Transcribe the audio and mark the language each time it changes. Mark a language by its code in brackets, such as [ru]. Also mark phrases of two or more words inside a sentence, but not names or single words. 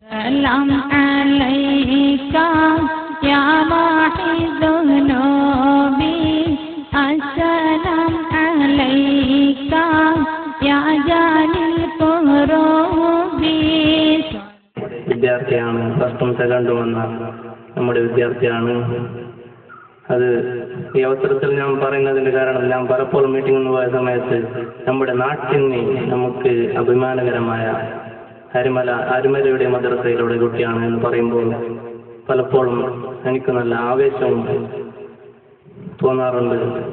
[ar] السلام عليك يا محي ذنوبي السلام عليك يا جاني القروبي. [ml] വിദ്യാർത്ഥിയാണ്, ഫസ്റ്റും സെക്കൻഡും വന്ന നമ്മുടെ വിദ്യാർത്ഥിയാണ്. അത് ഈ അവസരത്തിൽ ഞാൻ പറയുന്നതിൻ്റെ കാരണം, ഞാൻ പലപ്പോഴും മീറ്റിംഗിന് പോയ സമയത്ത് നമ്മുടെ നാട്ടിന് നമുക്ക് അഭിമാനകരമായ അരിമലയുടെ മദ്രസയിലൂടെ കുട്ടിയാണ് എന്ന് പറയുമ്പോൾ പലപ്പോഴും എനിക്ക് നല്ല ആവേശവും തോന്നാറുണ്ട്.